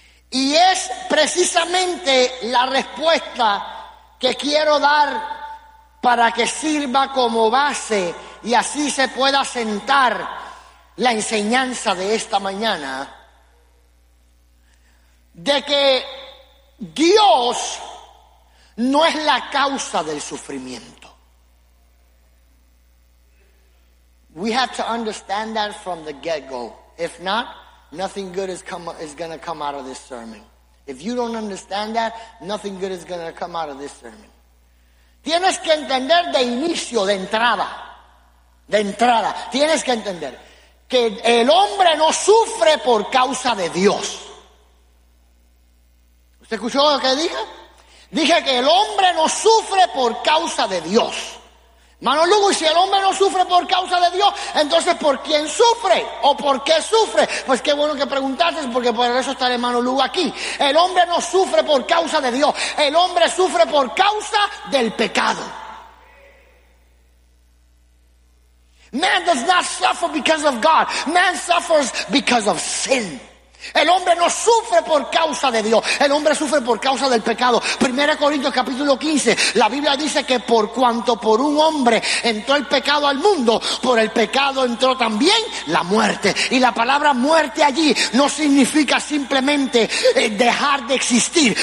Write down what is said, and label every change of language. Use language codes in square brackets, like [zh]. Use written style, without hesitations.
[es] Y es precisamente la respuesta que quiero dar para que sirva como base y así se pueda sentar la enseñanza de esta mañana, de que Dios no es la causa del sufrimiento. [en] We have to understand that from the get-go. If not, nothing good is going to come out of this sermon. If you don't understand that, nothing good is going to come out of this sermon. [es] Tienes que entender de inicio, de entrada, tienes que entender que el hombre no sufre por causa de Dios. ¿Usted escuchó lo que dije? Dije que el hombre no sufre por causa de Dios. Hermano Lugo, y si el hombre no sufre por causa de Dios, entonces ¿por quién sufre? ¿O por qué sufre? Pues qué bueno que preguntaste, porque por eso está el hermano Lugo aquí. El hombre no sufre por causa de Dios. El hombre sufre por causa del pecado. [en] Man does not suffer because of God. Man suffers because of sin. [es] El hombre no sufre por causa de Dios, el hombre sufre por causa del pecado. 1 Corintios capítulo 15, la Biblia dice que por cuanto por un hombre entró el pecado al mundo, por el pecado entró también la muerte. Y la palabra muerte allí no significa simplemente dejar de existir.